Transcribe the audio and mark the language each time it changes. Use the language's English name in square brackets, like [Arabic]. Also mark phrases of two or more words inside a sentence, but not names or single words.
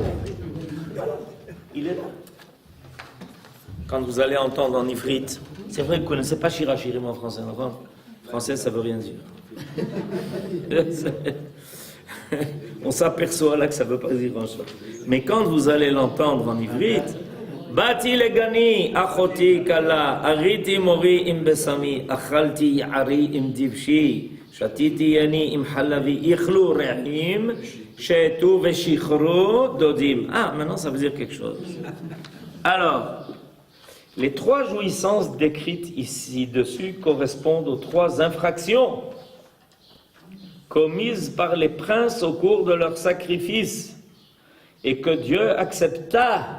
[French] Il est là. Quand vous allez entendre en ifrite, c'est vrai que vous ne connaissez pas Shir HaShirim en français. En français, ça ne veut rien dire. On s'aperçoit là que ça ne veut pas dire grand-chose. Mais quand vous allez l'entendre en ivrite, [Hebrew] באתי לגני אחתי כלה אריתי מורי עם בשמי אכלתי יערי עם דבשי שתיתי ייני עם חלבי אכלו רעים שתו ושכרו דודים. [French] Ah, maintenant ça veut dire quelque chose. Alors, les trois jouissances décrites ici-dessus correspondent aux trois infractions commises par les princes au cours de leur sacrifice et que Dieu accepta.